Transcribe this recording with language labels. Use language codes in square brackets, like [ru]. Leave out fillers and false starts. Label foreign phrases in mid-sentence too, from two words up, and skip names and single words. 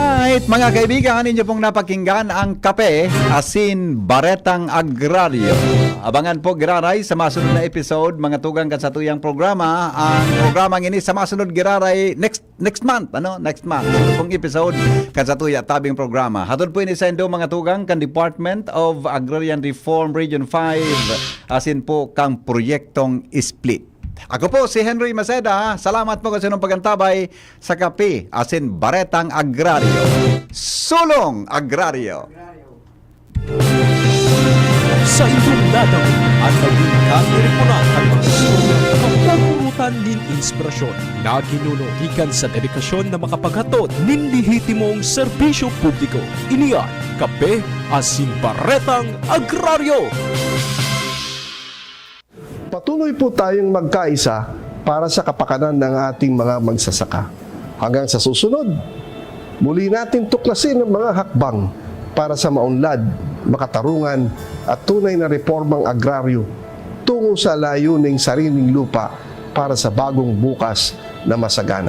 [tl] Alright, mga kaibigan, ninyo pong napakinggan ang Kape, Asin, Baretang Agraryo. [bik] Abangan po, Giraray, sa masunod na episode, mga tugang kasatuyang programa. Ang programang ini sa masunod, Giraray, [en] next month, next month. [bik] Sunod pong episode, kasatuya, tabing programa. Hatod po ini sa indo, mga tugang, kan Department of Agrarian Reform Region 5, asin po kang proyektong Split. Ako po si Henry Maceda. Salamat po kasi nung pagantabay sa Kape, Asin, Baretang Agraryo. Sulong Agraryo. Sa inyong dadang at maging kaniripunan ang mga istorya kapupurutan nin inspirasyon na ginuno ikan sa dedikasyon na makapaghatod nin lihitimong serbisyo publiko. Iniyan, Kape, Asin, Baretang Agraryo. [tl] Patuloy po tayong magkaisa para sa kapakanan ng ating mga magsasaka. Hanggang sa susunod, muli natin tuklasin ang mga hakbang para sa maunlad, makatarungan at tunay na reformang agraryo tungo sa layuning sariling lupa para sa bagong bukas na masagana.